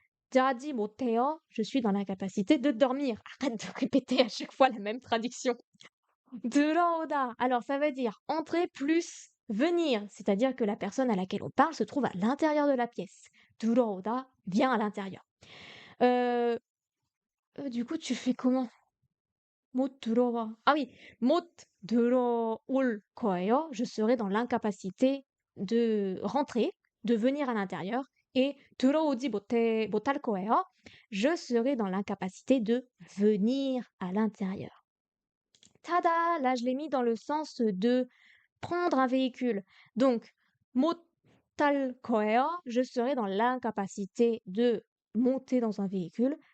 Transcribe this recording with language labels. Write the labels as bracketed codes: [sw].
[ko] 자지 못해요, [fr] je suis dans l'incapacité de dormir. Arrête de répéter à chaque fois la même traduction. 들어오다, alors ça veut dire entrer plus venir, c'est-à-dire que la personne à laquelle on parle se trouve à l'intérieur de la pièce. 들어오다, vient à l'intérieur. Heu, du coup, tu fais comment? [ko] 못 들어와. Ah oui, 못 들어올 거예요. [fr] Je serai dans l'incapacité de rentrer, de venir à l'intérieur. [ko] Et 들어오지 못할 거예요. [fr] Je serai dans l'incapacité de venir à l'intérieur. Tada! Là, je l'ai mis dans le sens de prendre un véhicule. Donc, [ko] 못 탈 거예요, [fr] je serai dans l'incapacité de monter dans un véhicule.